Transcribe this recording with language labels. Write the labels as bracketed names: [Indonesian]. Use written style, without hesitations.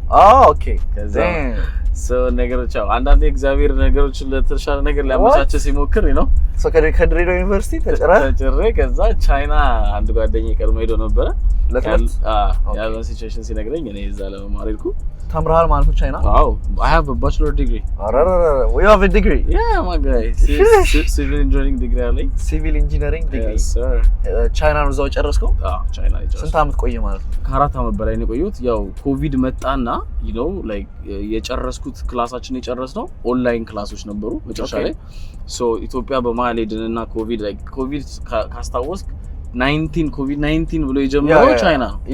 [Amharic] ኦኬ ከዛ ሶ ነገሮች አንዳንዴ እግዚአብሔር ነገሮች ለተሻለ ነገር ሊያመቻቸ ሲሞክር ነው ሶ ከድሬዳዋ ዩኒቨርሲቲ ተጨሬ ከዛ ቻይና አንድ ጓደኛዬ ቀድሞ ሄዶ ነበረ ለትምህርት ያለው ሲቹዌሽን ሲነግረኝ እኔ እዛ ለመማር ሄድኩ ተምረሃል ማለት ነው ቻይና አዎ [English] I have a bachelor degree we have a degree yeah my guy civil engineering degree [Amharic] አለኝ [English] civil engineering degree yes sir [Amharic] ቻይና ነው እዛው ጨረስከው ቻይና ነው ጨረስኩ ስንት አመት ቆየ ማለት ነው ከአራት አመት በላይ ነው የቆየሁት ያው ኮቪድ መጣና [English] you know like [Amharic] የጨረስኩት ክላሳችን የጨረስነው ኦንላይን ክላሶች ነበሩ መጨረሻ ላይ ሶ ኢትዮጵያ በመሀል ሄድንና ኮቪድ ካስታወስክ 19 ኮቪድ 19 ብሎ የጀመረው ቻይና